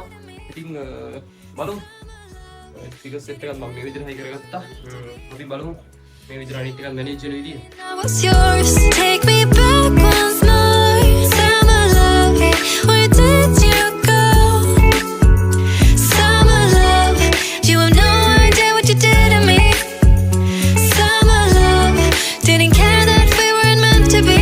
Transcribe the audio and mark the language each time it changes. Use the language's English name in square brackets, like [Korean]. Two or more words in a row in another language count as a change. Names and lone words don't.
[Sinhala] ඉතින් බලමු. [English] speaker set [Sinhala] එකත් මම මේ විදිහට හයි කරගත්තා. අපි බලමු මේ විදිහට අනිත් එකත් මැනේජ් වෙන විදිහ. [English] What's yours? Take me back once more. Summer love, where did you go? Summer love, you have no idea what you did to me. Summer love, didn't care that we weren't meant to be.